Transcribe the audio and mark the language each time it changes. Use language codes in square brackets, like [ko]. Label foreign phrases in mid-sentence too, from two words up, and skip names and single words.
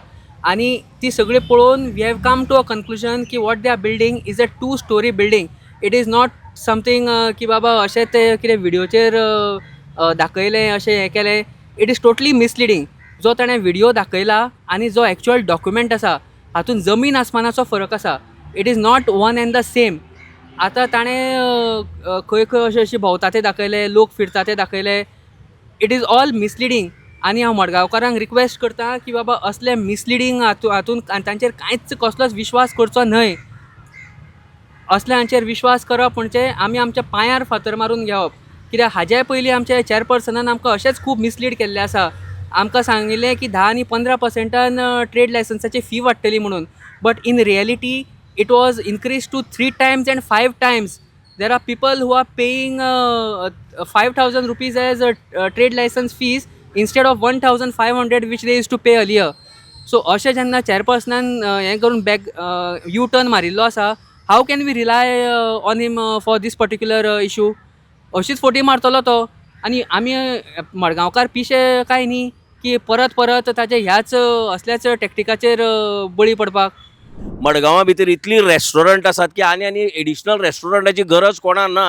[kok] आनी ती सगळी पळोवन [en] we have come to a conclusion की what they are building is a 2 story building. it is not something [kok] की बाबा अशें ते कितें व्हिडिओचेर दाखयलें, अशें हें केलें. [en] it is totally misleading. [kok] जो ताणें व्हिडिओ दाखयला आनी जो एक्चुअल डॉक्युमेंट आसा हातूंत जमीन आसमानाचो फरक आसा. [en] it is not one and the same. [kok] आतां ताणें खंय खंय अशें अशें भोंवता तें दाखयलें, लोक फिरता तें दाखयलें. [en] it is all misleading. [kok] आनी हांव मडगांवकारांक रिक्वेस्ट करता की बाबा असले मिसलिडींग हातूंत तांचेर कांयच कसलोच विश्वास करचो न्हय. असल्यांचेर विश्वास करप म्हणजे आमी आमच्या पांयार फातर मारून घेवप. कित्याक हाज्या पयलीं आमच्या चॅरपर्सनान आमकां अशेंच खूब मिसलीड केल्लें आसा. आमकां सांगिल्लें की 10 आनी 15% ट्रेड लायसन्साची फी वाडटली म्हणून. [en] but in reality it was increased to 3 times and 5 times. There are people who are paying 5,000 rupees as trade license fees instead of 1,500 which they used to pay earlier. So [kok] अशें जेन्ना चॅरपर्सनान हें करून [en] back U turn [kok] मारिल्लो आसा, [en] how can we rely on him for this particular issue? [kok] अशीच फोटी मारतलो तो. आनी आमी मडगांवकार पिशे काय न्ही की परत परत ताचे ह्याच असल्याच टॅक्टिकाचेर बळी पडपाक. मडगांवा भितर इतली रेस्टॉरंट आसात की आनी एडिशनल रेस्टॉरंटाची गरज कोणाक ना.